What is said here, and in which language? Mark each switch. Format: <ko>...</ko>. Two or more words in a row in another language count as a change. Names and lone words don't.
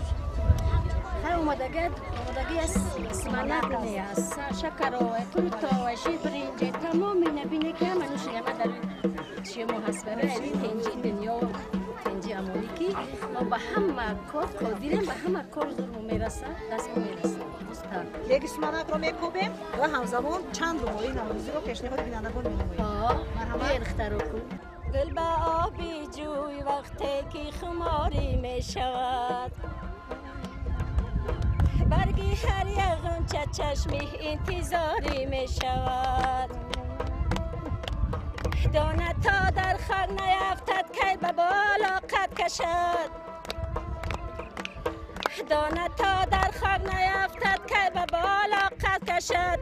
<tg>ҳар омодагӣ аз суманак аст, шакарове, туртове, шибринҷе, тамоми набине ки ҳама нӯши ҳама дар чимо ҳаст. барои тенҷи дунё, тенҷи амонӣ ки мо ба ҳама кор қодирем, ба ҳама кор зурмо мераса, даст мо мераса. яки суманакро мекобем ва ҳамзамон чанд румои наврӯзиро пешниҳоди бинандагон менамоем. рихтаро кун.</tg> <fa>گل به آبی جوی وقتی که خماری می شود، برگی هر یغم چه چشمی انتظاری می شود. دانه تا در خاک نیفتد که به بالا قد کشد، دانه تا در خاک نیفتد که به بالا قد کشد.</fa>